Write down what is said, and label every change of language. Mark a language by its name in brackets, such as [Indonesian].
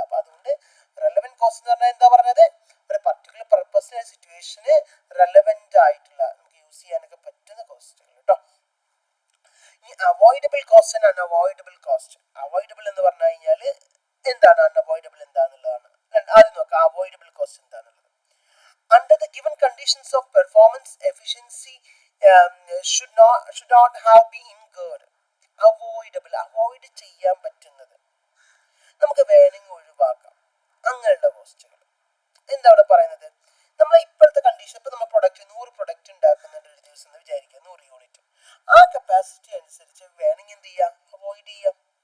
[Malayalam] അപ്പൊ അതുകൊണ്ട് relevant cost എന്ന് പറഞ്ഞാൽ എന്താ പറഞ്ഞത്, ഒരു പർട്ടിക്കുലർ പർപ്പസിന് സിറ്റുവേഷന് റെലവെന്റ് ആയിട്ടുള്ള നമുക്ക് യൂസ് ചെയ്യാനൊക്കെ പറ്റുന്ന കോസ്റ്റുകൾ കേട്ടോ. ഈ avoidable cost and unavoidable cost. Avoidable എന്ന് പറഞ്ഞു കഴിഞ്ഞാൽ എന്താണ്, അൺഅവോയ്ഡബിൾ എന്താണെന്നുള്ളതാണ്. ആദ്യം നോക്കാം അവോയ്ഡബിൾ കോസ്റ്റ് എന്താണെന്നുള്ളത്. [English] Under the given conditions of performance, efficiency should not have been incurred. [Malayalam] Avoidable, avoid ചെയ്യാൻ പറ്റുന്നത്, നമുക്ക് വേണമെങ്കിൽ ഒഴിവാക്കാം, അങ്ങനെയുള്ള കോസ്റ്റുകൾ. എന്താ അവിടെ പറയുന്നത്, നമ്മൾ ഇപ്പോഴത്തെ കണ്ടീഷൻ, ഇപ്പൊ നമ്മൾ 100 പ്രൊഡക്റ്റ് ഉണ്ടാക്കുന്നുണ്ട് ഒരു ദിവസം എന്ന് വിചാരിക്കുക, 100 യൂണിറ്റ്. ആ കപ്പാസിറ്റി അനുസരിച്ച് വേണമെങ്കിൽ എന്ത് ചെയ്യാം, അവോയ്ഡ് ചെയ്യാം.